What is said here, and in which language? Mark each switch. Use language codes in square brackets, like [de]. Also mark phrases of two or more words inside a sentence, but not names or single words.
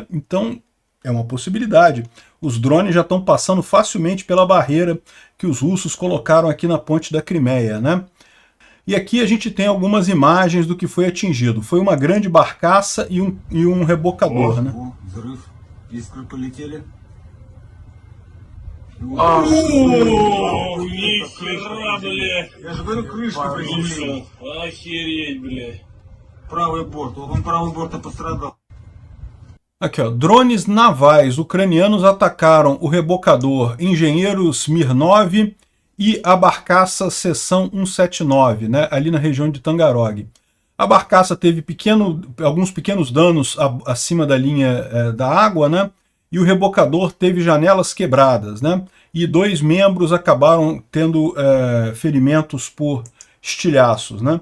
[pt] Então é uma possibilidade. Os drones já estão passando facilmente pela barreira que os russos colocaram aqui na ponte da Crimeia, né? E aqui a gente tem algumas imagens do que foi atingido. Foi uma grande barcaça e um rebocador, né? [ru] Нихера, бля. Я же говорю, крышка приземления. Охереть, бля. Правый борт. Вот он правый борт пострадал. [pt] Aqui, ó, drones navais ucranianos atacaram o rebocador Engenheiro Smirnov e a barcaça Seção 179, né, ali na região de Tangarog. A barcaça teve alguns pequenos danos acima da linha da água, né, e o rebocador teve janelas quebradas, né, e 2 membros acabaram tendo ferimentos por estilhaços, né.